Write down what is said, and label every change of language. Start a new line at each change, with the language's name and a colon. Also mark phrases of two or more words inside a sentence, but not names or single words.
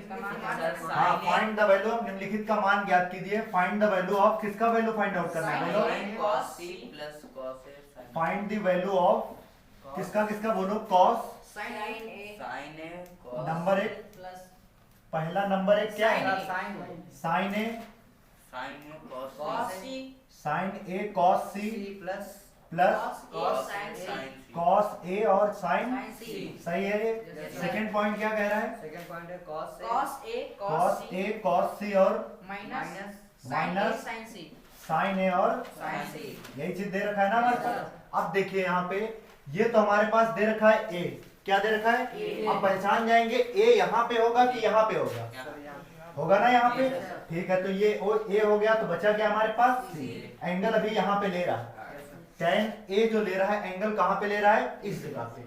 Hindi: हाँ,
English: find the value of,
Hindi: निम्नलिखित का मान ज्ञात कीजिए।
English: find the value of,
Hindi: किसका
English: value find out
Hindi: करना है बोलो,
English: sin cos C plus cos A sin find the value of
Hindi: किसका किसका बोलो, cos
English: sin A sin A cos
Hindi: नंबर 1,
English: प्लस
Hindi: पहला नंबर 1 क्या है,
English: sin sin A, sin A cos cos C C sin A cos C प्लस प्लस cos sin C sin C cos A और sin, sin C।
Hindi: सही है ये।
English: Yes, sir. second point
Hindi: क्या कह रहा है,
English: second point है cos cos A cos A cos C और माइनस sin A माइनस sin C sin A और sin C।
Hindi: यही चीज दे रखा है ना हमारे पास। अब देखिए यहाँ पे ये तो हमारे पास दे रखा है A, क्या दे रखा है,
English: A।
Hindi: अब पहचान जाएंगे A यहाँ पे होगा कि यहाँ पे होगा, होगा ना यहाँ पे।
English: Yes, sir.
Hindi: ठीक है, तो ये A हो गया, तो बचा क्या हमारे पास C। एंगल अभी यहाँ पे ले रहा है, tan A जो ले रहा है एंगल कहाँ पे ले रहा है, इस जगह पे।